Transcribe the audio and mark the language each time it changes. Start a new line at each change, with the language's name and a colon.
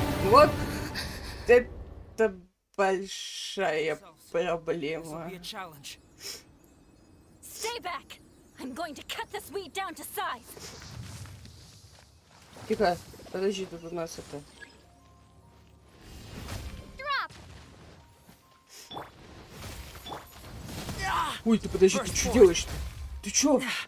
Russian: Вот это большая проблема.
English: Stay back! I'm going to cut this weed down to size!
Russian: Тихо, подожди, тут у нас это... Ой, ты подожди, ты что делаешь-то? Ты чё?